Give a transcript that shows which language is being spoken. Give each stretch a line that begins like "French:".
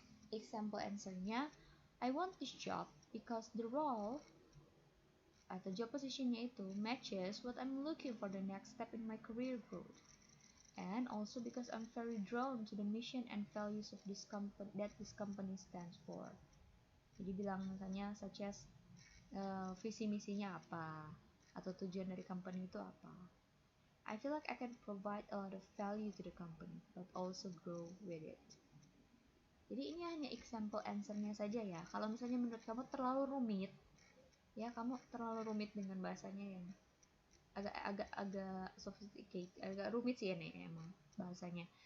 English: Example answernya, I want this job because the role
Indonesian: atau job positionnya itu
English: matches what I'm looking for the next step in my career growth, and also because I'm very drawn to the mission and values of this company that this company stands for.
Indonesian: Jadi bilang misalnya
English: such as
Indonesian: visi misinya apa atau tujuan dari company itu apa.
English: I feel like I can provide a lot of value to the company but also grow with it.
Indonesian: Jadi ini hanya example answernya saja ya. Kalau misalnya menurut kamu terlalu rumit, ya kamu terlalu rumit dengan bahasanya yang agak sophisticated, agak rumit sih ya nih emang bahasanya.